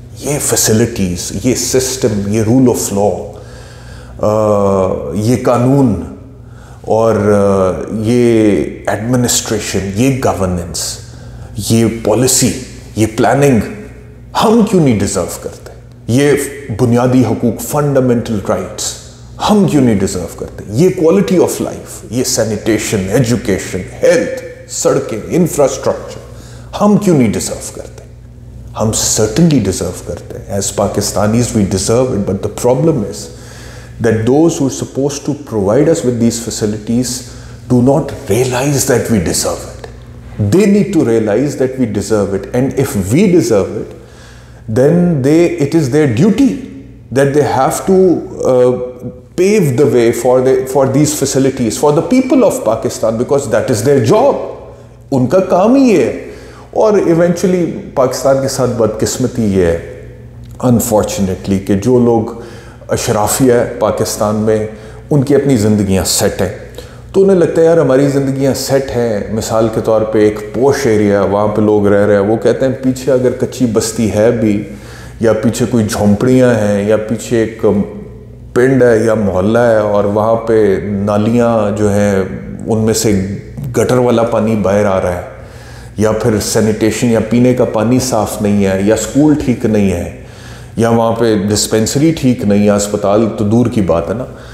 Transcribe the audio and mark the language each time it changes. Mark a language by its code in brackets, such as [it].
[ur] یہ فیسلٹیز، یہ سسٹم، یہ رول آف لا، یہ قانون اور یہ ایڈمنسٹریشن، یہ گورننس، یہ پالیسی، یہ پلاننگ ہم کیوں نہیں ڈیزرو کرتے. یہ بنیادی حقوق، فنڈامنٹل رائٹس ہم کیوں نہیں ڈیزرو کرتے. یہ کوالٹی آف لائف، یہ سینیٹیشن، ایجوکیشن، ہیلتھ، سڑکیں، انفراسٹرکچر ہم کیوں نہیں ڈیزرو کرتے. ہم سرٹنلی ڈیزرو کرتے ہیں. [en] As Pakistanis we deserve it, but the problem is that those who are supposed to provide us with these facilities do not realize that we deserve it. They need to realize that we deserve it, and if we deserve it, then it is their duty that they have to pave the way for these facilities for the people of Pakistan, because that is their job. [ur] ان کا کام ہی یہ ہے. اور eventually Pakistan کے ساتھ بدقسمتی یہ ہے unfortunately کہ جو لوگ اشرافیہ ہے پاکستان میں، ان کی اپنی زندگیاں سیٹ ہیں، تو انہیں لگتا ہے یار ہماری زندگیاں سیٹ ہیں. مثال کے طور پہ ایک پوش ایریا، وہاں پہ لوگ رہ رہے ہیں، وہ کہتے ہیں پیچھے اگر کچی بستی ہے بھی، یا پیچھے کوئی جھونپڑیاں ہیں، یا پیچھے ایک پنڈ ہے یا محلہ ہے، اور وہاں پہ نالیاں جو ہیں ان میں سے گٹر والا پانی باہر آ رہا ہے، یا پھر سینیٹیشن یا پینے کا پانی صاف نہیں ہے، یا اسکول ٹھیک نہیں ہے، یا وہاں پہ ڈسپینسری ٹھیک نہیں ہے، اسپتال تو دور کی بات ہے نا.